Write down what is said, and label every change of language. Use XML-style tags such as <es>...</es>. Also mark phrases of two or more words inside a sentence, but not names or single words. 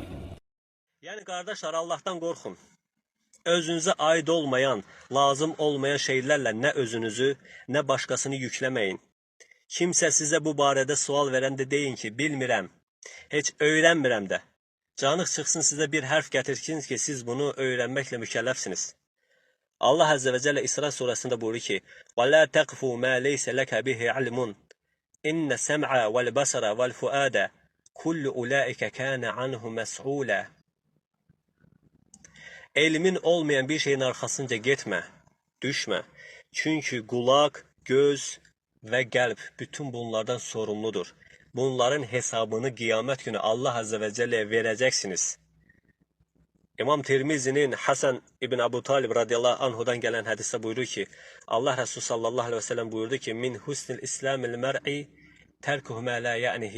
<az>Yəni qardaşlar, Allahdan qorxun. Özünüzə aid olmayan, lazım olmayan şeylərlə nə özünüzü, nə başqasını yükləməyin. Kimsə sizə bu barədə sual verəndə deyin ki, bilmirəm, heç öyrənmirəm də. Canıq çıxsın sizə bir hərf gətirsin ki, siz bunu öyrənməklə mükəlləfsiniz. Allah Əzzə və Cəllə İsra surəsində buyurur ki,</az> <ar>وَلَا تَقْفُ مَا لَيْسَ لَكَ بِهِ عِلْمٌ إِنَّ السَّمْعَ وَالْبَصَرَ وَالْفُؤَادَ كُلُّ أُولَٰئِكَ كَانَ عَنْهُ مَسْئُولًا.</ar> <az>Elmin olmayan bir şeyin arxasınca getmə, düşmə. Çünki qulaq, göz və qəlb bütün bunlardan sorumludur. Bunların hesabını qiyamət günü Allah Əzzə və Cəlləyə verəcəksiniz. İmam Tirmizinin Hasan ibn Abu Talib radiyallahu anhudan gələn hədisdə buyurur ki, Allah Resulü</az> <ar>صلى الله عليه وسلم</ar> <az>buyurdu ki,</az> <ar>من حسن إسلام المرء تركه ما لا يعنيه.</ar>